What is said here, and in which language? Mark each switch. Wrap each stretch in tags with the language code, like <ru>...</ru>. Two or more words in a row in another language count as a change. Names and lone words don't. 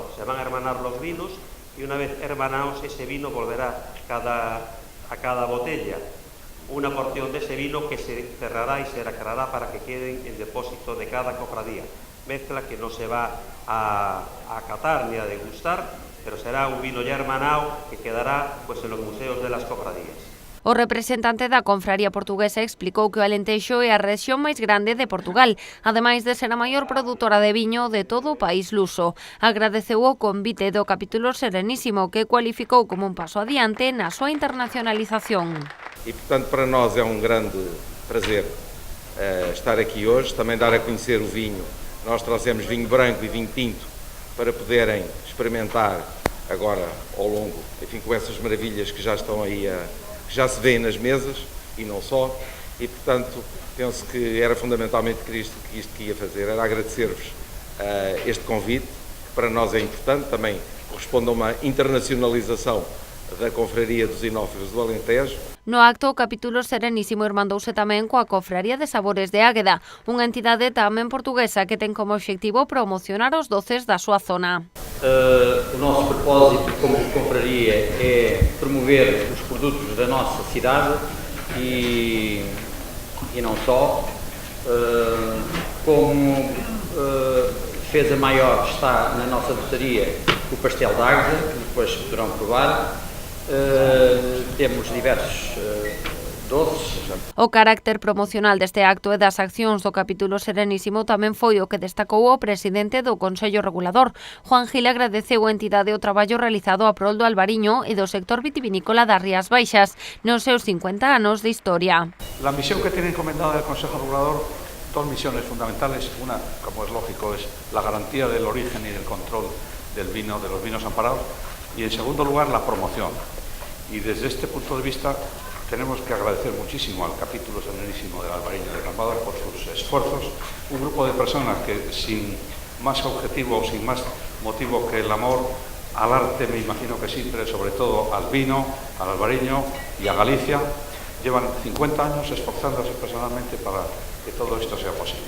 <es>Se van a hermanar los vinos y una vez hermanados ese vino volverá a cada botella una porción de ese vino que se cerrará y se lacrará para que quede en depósito de cada cofradía. Mezcla que no se va a catar ni a degustar, pero será un vino ya hermanado que quedará pues en los museos de las cofradías.</es> <gl>O representante da confraría portuguesa explicou que o Alentejo é a rexión máis grande de Portugal, ademais de ser a maior produtora de viño de todo o país luso. Agradeceu o convite do capítulo Serenísimo, que cualificou como un paso adiante na súa internacionalización.</gl> <pt>E, portanto, para nós é um grande prazer estar aqui hoje, também dar a conhecer o vinho. Nós trouxemos vinho branco e vinho tinto para poderem experimentar agora ao longo, enfim, com essas maravilhas que já estão aí que já se vêem nas mesas e não só, e portanto penso que era fundamentalmente isto que ia fazer, era agradecer-vos este convite, que para nós é importante, também corresponde a uma internacionalização da Confraria dos Inófilos do Alentejo.</pt> <gl>No acto, o capítulo Serenísimo irmandouse tamén coa Cofraría de Sabores de Águeda, unha entidade tamén portuguesa que ten como obxectivo promocionar os doces da súa zona.</gl> <pt>O nosso propósito como confraria é promover os produtos da nossa cidade e não só, como defesa maior está na nossa dotaria o pastel de Águeda, que depois poderão provar. Temos diversos doces.</pt> <gl>O carácter promocional deste acto e das accións do capítulo Serenísimo tamén foi o que destacou o presidente do Consello Regulador. Juan Gil agradeceu a entidade o traballo realizado a prol do albariño e do sector vitivinícola das Rías Baixas nos seus 50 anos de historia.</gl> <es>La misión que tiene encomendada el Consejo Regulador, dos misiones fundamentales. Una, como es lógico, es la garantía del origen y del control del vino, de los vinos amparados, y en segundo lugar la promoción. Y desde este punto de vista tenemos que agradecer muchísimo al capítulo Serenísimo del Albariño de Cambados por sus esfuerzos, un grupo de personas que sin más objetivo o sin más motivo que el amor al arte, me imagino que sí, pero sobre todo al vino, al albariño y a Galicia, llevan 50 años esforzándose personalmente para que todo esto sea posible.</es>